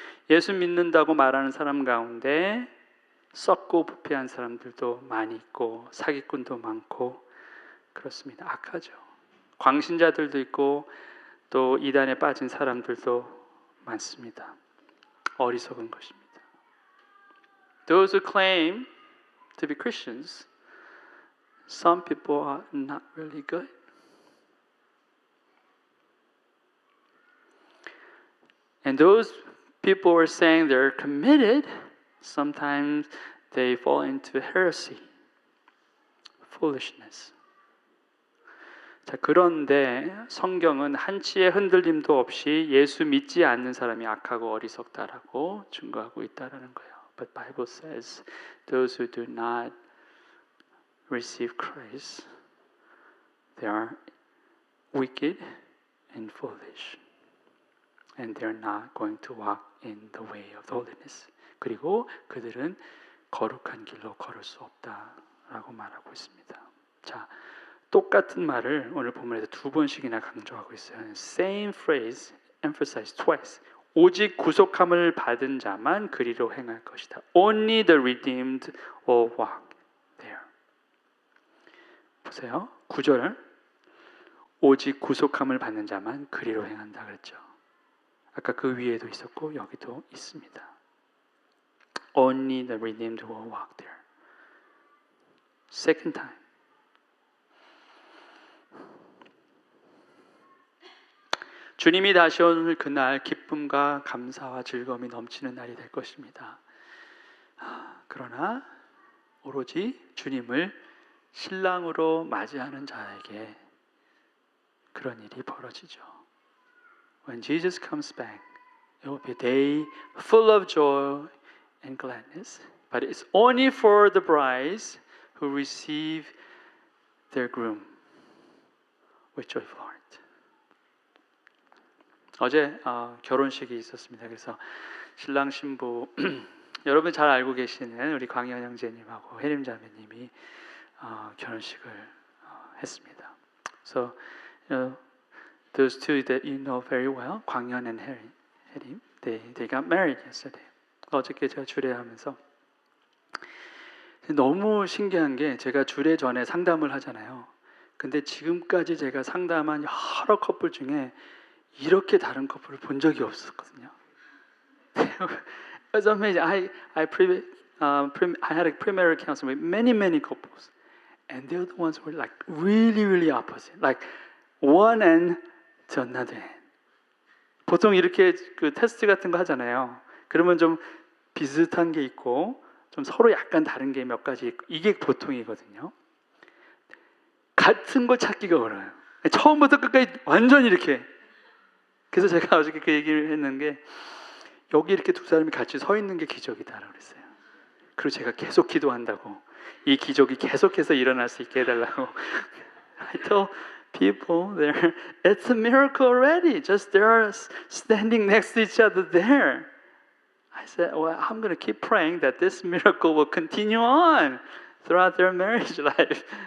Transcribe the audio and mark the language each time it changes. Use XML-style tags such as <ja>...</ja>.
<ko>예수 믿는다고 말하는 사람 가운데 썩고 부패한 사람들도 많이 있고 사기꾼도 많고 그렇습니다. 악하죠. 광신자들도 있고 또 이단에 빠진 사람들도 많습니다. 어리석은 것입니다.</ko> <en>Those who claim to be Christians, some people are not really good. And those people are saying they're committed, sometimes they fall into heresy, foolishness.</en> <ko>자, 그런데 성경은 한치의 흔들림도 없이 예수 믿지 않는 사람이 악하고 어리석다라고 증거하고 있다라는 거예요.</ko> <en>But Bible says those who do not receive Christ, they are wicked and foolish. And they are not going to walk in the way of holiness.</en> <ko>그리고 그들은 거룩한 길로 걸을 수 없다라고 말하고 있습니다. 자, 똑같은 말을 오늘 본문에서 두 번씩이나 강조하고 있어요.</ko> <en>Same phrase, emphasized twice.</en> <ko>오직 구속함을 받은 자만 그리로 행할 것이다.</ko> <en>Only the redeemed will walk there.</en> <ko>보세요. 9절. 오직 구속함을 받는 자만 그리로 행한다 그랬죠. 아까 그 위에도 있었고 여기도 있습니다.</ko> <en>Only the redeemed will walk there. Second time.</en> <ko>주님이 다시 오는 그날 기쁨과 감사와 즐거움이 넘치는 날이 될 것입니다. 그러나 오로지 주님을 신랑으로 맞이하는 자에게 그런 일이 벌어지죠.</ko> <en>When Jesus comes back, it will be a day full of joy and gladness. But it's only for the brides who receive their groom with joyful heart.</en> <ko>어제 결혼식이 있었습니다. 그래서 신랑 신부 여러분 잘 알고 계시는 우리 광현 형제님하고 혜림 자매님이 결혼식을 했습니다.</ko> <en>So those two that you know very well, 광현 and 혜림, they got married yesterday.</en> <ko>어저께 제가 주례하면서 너무 신기한 게 제가 주례 전에 상담을 하잖아요. 근데 지금까지 제가 상담한 여러 커플 중에 이렇게 다른 커플을 본 적이 없었거든요.</ko> <en>It was amazing. I had a premarital counseling with many couples, and the other ones were like really opposite, like one end to another end.</en> <ko>보통 이렇게 그 테스트 같은 거 하잖아요. 그러면 좀 비슷한 게 있고, 좀 서로 약간 다른 게 몇 가지 있고, 이게 보통이거든요. 같은 걸 찾기가 어려워요. 처음부터 끝까지 완전히 이렇게. 그래서 제가 어저께 그 얘기를 했는 게 여기 이렇게 두 사람이 같이 서 있는 게 기적이다라고 그랬어요. 그리고 제가 계속 기도한다고 이 기적이 계속해서 일어날 수 있게 해달라고.</ko> <en>I told people there, it's a miracle already. Just they are standing next to each other there. I said, well, I'm going to keep praying that this miracle will continue on throughout their marriage life.</en>